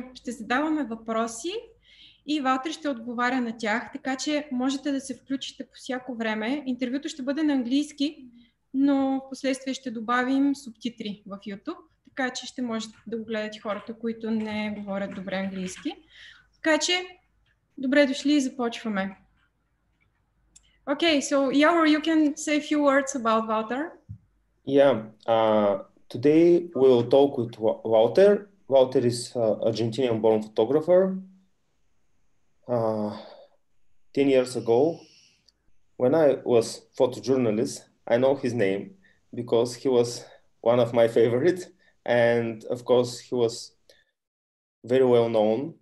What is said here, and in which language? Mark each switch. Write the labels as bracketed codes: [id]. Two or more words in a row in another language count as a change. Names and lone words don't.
[bg] Ще задаваме въпроси и Wаlter ще отговаря на тях, така че можете да се включите по всяко време. Интервюто ще бъде на английски, но в последствие ще добавим субтитри в YouTube, така че ще можете да го гледате хората, които не говорят добре английски. Така че, добре дошли и започваме. [en] Okay, so Yaor, you can say a few words about Walter. Yeah, today we'll talk with Walter. Walter is an Argentinian-born photographer. 10 years ago, when I was photojournalist, I know his name because he was one of my favorites, and of course he was very well known.